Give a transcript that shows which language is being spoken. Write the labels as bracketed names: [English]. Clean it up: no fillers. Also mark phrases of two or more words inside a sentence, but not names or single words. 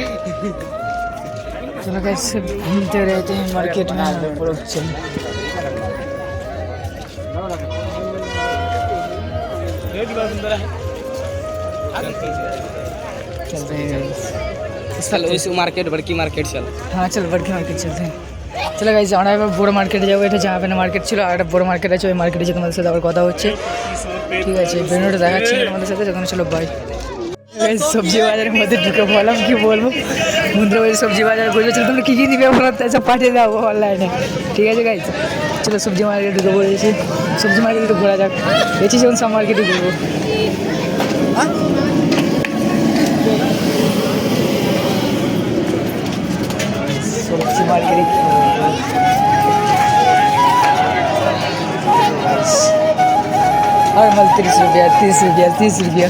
[Hindi] चलो कैसे घूमते रहते हैं मार्केट में, चल चलते हैं चल उस मार्केट बड़की मार्केट चल। हाँ चल बड़की मार्केट चलते हैं। [Bangla] চলো গাইস, আমরা এবার বড় মার্কেটে যাবো। এটা জামা প্যান্টের মার্কেট ছিল, আর একটা বড় মার্কেট আছে, ওই মার্কেটে যে তোমাদের সাথে আবার কথা হচ্ছে, ঠিক আছে। বেরোটা দেখাচ্ছি তোমাদের সাথে, যখন চলো বাই। সবজি বাজারের মধ্যে ঢুকে বললাম কি বলবো, বন্ধুরা ওই সবজি বাজার ঘুরে চলো, তোমরা কী কী দিবে বলো, সব পাঠিয়ে দাও অনলাইনে, ঠিক আছে গাইস। চলো সবজি মার্কেটে ঢুকে পড়েছি, সবজি মার্কেটে একটু ঘোরা যাক, দেখছি যখন সব মার্কেটে ঘুরবো। সবজি মার্কেটে [Hindi] और मल 30 रुपया 30 रुपया 30 रुपया।